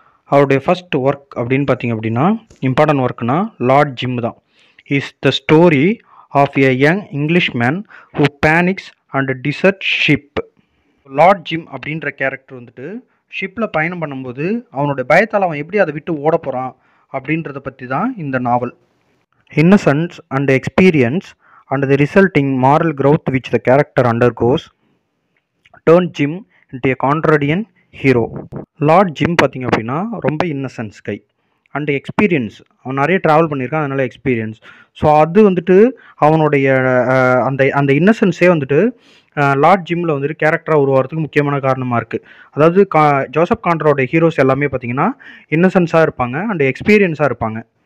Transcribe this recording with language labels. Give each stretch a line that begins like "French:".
Tamil: அவருடைய first work அப்படின்னு பார்த்தீங்க அப்படின்னா, இம்பார்ட்டன்ட் ஒர்க்னா லார்ட் ஜிம் தான்.
English: Is the story of a young English man who panics and desert ship.
Tamil: Lord gym அப்படின்ற character வந்துட்டு ஷிப்பில் பயணம் பண்ணும்போது அவனுடைய பயத்தால் அவன் எப்படி அதை விட்டு ஓட போகிறான் அப்படின்றத பற்றி தான் இந்த நாவல்.
English: Innocence and experience and the resulting moral growth which the character undergoes turn Jim into a contrarian hero.
Tamil: Lord gym பார்த்திங்க அப்படின்னா ரொம்ப இன்னசென்ஸ் கை அண்ட் எக்ஸ்பீரியன்ஸ், அவன் நிறைய ட்ராவல் பண்ணியிருக்கான், அதனால் எக்ஸ்பீரியன்ஸ். ஸோ அது வந்துட்டு அவனுடைய அந்த அந்த இன்னசென்ஸே வந்துட்டு லார்ட் ஜிம்மில் வந்துட்டு கேரக்டராக உருவாகிறதுக்கு முக்கியமான காரணமாக இருக்குது. அதாவது ஜோசப் கான்ட்ராவோடைய ஹீரோஸ் எல்லாமே பார்த்திங்கன்னா இன்னசென்ஸாக இருப்பாங்க அண்ட் எக்ஸ்பீரியன்ஸாக இருப்பாங்க.